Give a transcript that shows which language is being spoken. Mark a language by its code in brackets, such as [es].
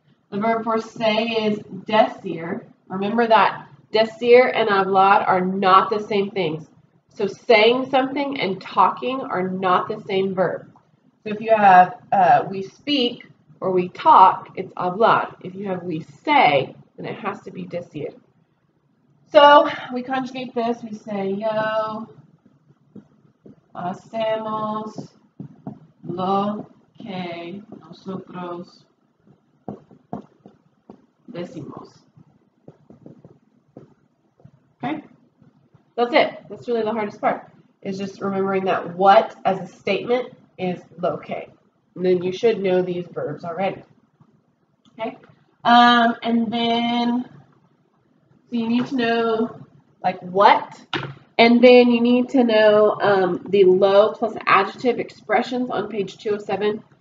[en] The verb for say is decir. Remember that decir and hablar are not the same things. So saying something and talking are not the same verb. So if you have we speak or we talk, it's hablar. If you have we say, then it has to be decir. So we conjugate this. We say [es] yo hacemos lo que nosotros decimos. [en] Okay? That's it. That's really the hardest part. Is just remembering that what as a statement is low K. And then you should know these verbs already. Okay? And then so you need to know like what, and then you need to know the low plus adjective expressions on page 207.